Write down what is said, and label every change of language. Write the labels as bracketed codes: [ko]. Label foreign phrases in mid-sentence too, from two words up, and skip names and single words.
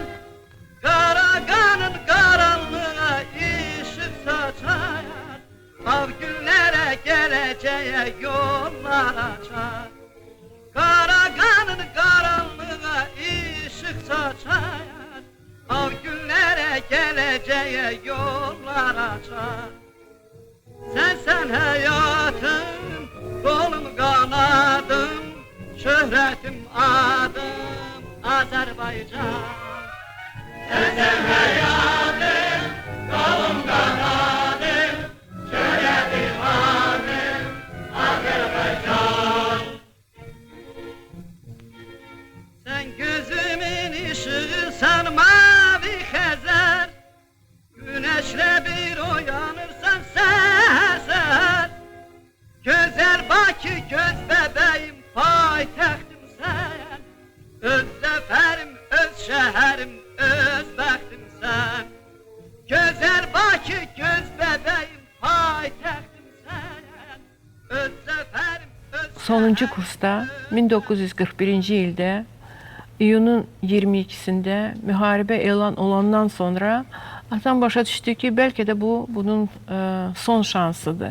[az] Qara qanın qaranlığa işıq saçar, av günlərə gələcəyə yollar açar. Qara qanın qaranlığa işıq saçar, av günlərə gələcəyə yollar açar. [tr] Sen hayatım, kolum kanadım, şöhretim adım Azerbaycan. Sen hayatım, kolum kanadım, şöhretim adım Azerbaycan. Sen gözümün ışığısan mavi Xəzər, güneşle bir uyanırsan sen. Güzel Bakı, göz bebeğim, paytaxtım sen. [az] Öz zəfərim, öz şəhərim, öz bəxtim sen. [tr] Güzel Bakı, göz bebeğim, paytaxtım sen. [az] Öz zəfərim, öz Sonuncu kursda 1941-ci ildə iyunun 22-sində müharibə elan olandan sonra atam başa düşdü ki, bəlkə də bunun son şansıdır.